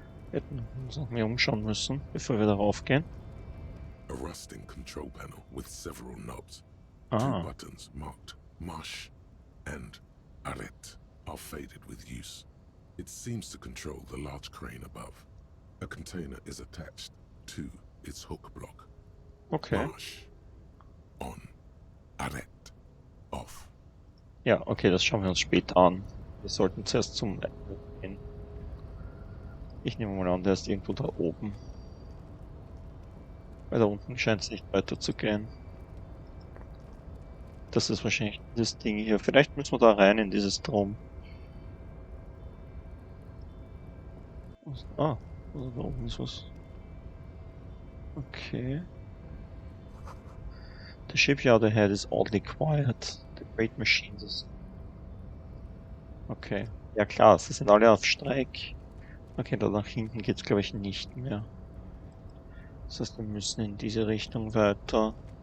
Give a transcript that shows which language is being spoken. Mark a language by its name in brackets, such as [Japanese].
[German] Wir hätten uns noch mehr umschauen müssen, bevor wir darauf gehen. [English] A rusting control panel with several knobs. Ah. 2 buttons marked Marsh and Arrête are faded with use. It seems to control the large crane above. A container is attached to its hook block. Okay. Marsh. On. Arrête. Off. [German] Ja, okay, das schauen wir uns später an. Wir sollten zuerst zum Ende gehen. Ich nehme mal an, der ist irgendwo da oben. Weil da unten scheint es nicht weiter zu gehen. Das ist wahrscheinlich dieses Ding hier. Vielleicht müssen wir da rein in dieses Drum. Ah, also da oben ist was. Okay. [English] The shipyard ahead is oddly quiet. The great machines. Okay. [German] Ja klar, sie sind alle auf Streik. Okay, da nach hinten geht's glaube ich nicht mehr. Das heißt, wir müssen in diese Richtung weiter.